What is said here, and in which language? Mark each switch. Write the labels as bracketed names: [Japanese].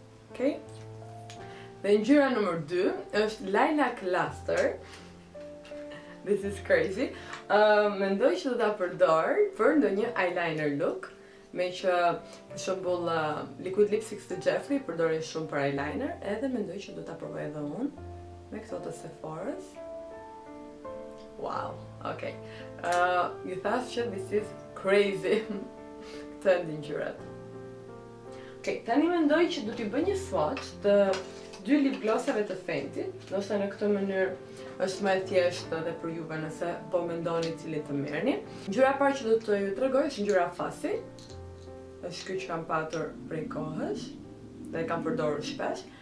[Albanian] Okej. Dhe ngjyra numër 2 është Lilac Luster. [English] This is crazy. [Albanian] Mendoj që do ta përdor për ndonjë eyeliner look. Me që për shembull liquid lipsticks të Jeffree përdorin shumë për eyeliner, edhe mendoj që do ta provoj edhe unë me këto të Sephora's. [English] Wow, okay. [Albanian] Ju thash që [English] this is crazy. [Albanian] Këto janë ngjyrat. Okay, tani mendoj që do t'i bëj një swatch të dy lip glossave të Fenty, ndoshta në këtë mënyrë është më e thjeshtë edhe për juve nëse po mendoni cilin të merrni. Ngjyra e parë që do të ju tregoj është ngjyra Fussy. Është kjo që kam patur prej kohësh dhe kam përdorur shpesh.